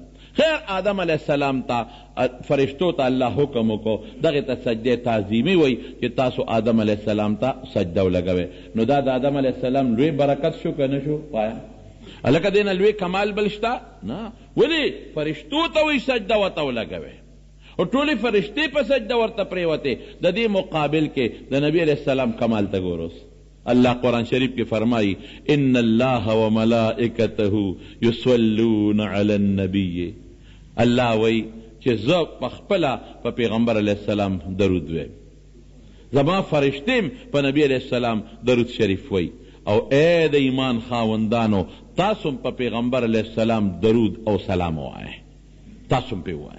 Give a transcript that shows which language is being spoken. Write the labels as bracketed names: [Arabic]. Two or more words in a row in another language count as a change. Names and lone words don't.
[Pashto] خیر آدم [Arabic] علیه السلام [Pashto] ته فرشتو ته الله حکم وکړو دغې ته سجده تعظیمي وایي چې تاسو آدم [Arabic] علیه السلام [Pashto] ته سجده ولګوئ. نو دا د آدم علیه السلام لوی برکت شو که نه شو؟ وایه هلکه دې نه لوی کمال بل شته؟ نه. ولې فرشتو ته وایي سجده ورته ولګوئ، او ټولې فرشتې په سجده ورته پرېوتې. د دې مقابل کې د نبی [Arabic] علیہ السلام [Pashto] کمال ته ګوروس. اللہ قرآن شریف کے فرمائی [Arabic] ان اللہ و ملائکته یصلون علی النبی، [Pashto] اللہ وی چې زه پخپله په پیغمبر [Arabic] علیہ السلام [Pashto] درود ویم، زما فرشتیم په نبی [Arabic] علیہ السلام [Pashto] درود شریف وی. او اے د ایمان خاوندانو تاسو په پیغمبر [Arabic] علیہ السلام [Pashto] درود او سلام وایه، تاسو پې وایه.